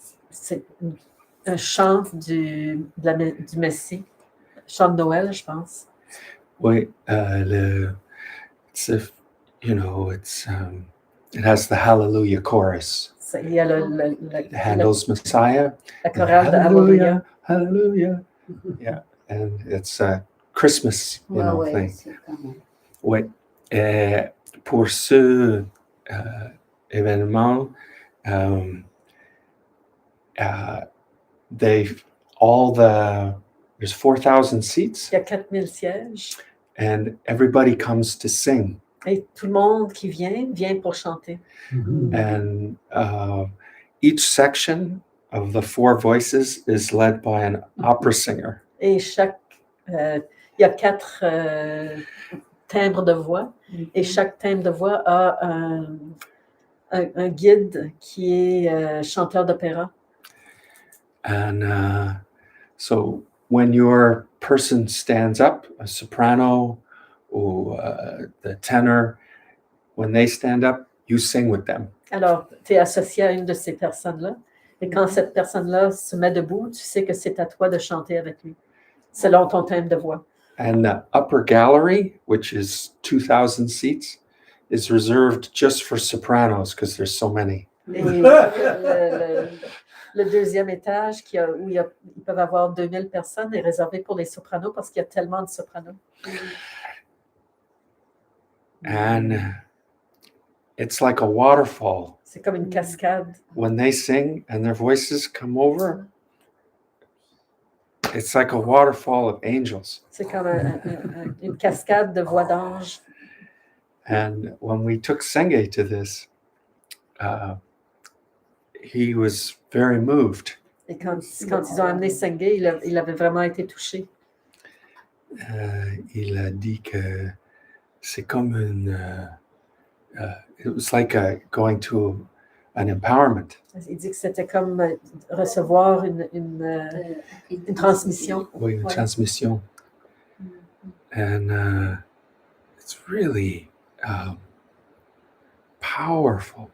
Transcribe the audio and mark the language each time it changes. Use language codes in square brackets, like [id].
[fr] C'est un chant du Messie, chant de Noël, je pense. [en] Oui, it has the Hallelujah chorus. [fr] Il y a [en] Handel's Messiah. [fr] La chorale de Hallelujah. [en] Hallelujah. Yeah, and it's Christmas, thing. [fr] Oui. Pour ce événement, [en] there's 4,000 seats. [fr] Il y a 4000 sièges. [en] And everybody comes to sing. [fr] Et tout le monde qui vient pour chanter. Mm-hmm. [en] And each section of the 4 voices is led by an opera singer. [fr] Et il y a 4 timbres de voix. Et chaque timbre de voix a un guide qui est chanteur d'opéra. [en] And so when your person stands up, a soprano or the tenor, when they stand up, you sing with them. [fr] Alors, tu es associé à une de ces personnes-là. Et quand cette personne-là se met debout, tu sais que c'est à toi de chanter avec lui, selon ton thème de voix. [en] And the upper gallery, which is 2,000 seats, is reserved just for sopranos because there's so many. [fr] Et le deuxième étage, où ils peuvent avoir 2000 personnes, est réservé pour les sopranos parce qu'il y a tellement de sopranos. [en] And it's like a waterfall. [fr] C'est comme une cascade. [en] When they sing and their voices come over, it's like a waterfall of angels. [fr] C'est comme une cascade de voix d'anges. [en] And when we took Senge to this, he was very moved. [fr] Et quand ils ont amené Senge, il avait vraiment été touché. Il a dit que c'est comme [en] it was like going to an empowerment. [fr] Il dit que c'était comme recevoir une transmission. Oui, une transmission. [en] And it's really powerful.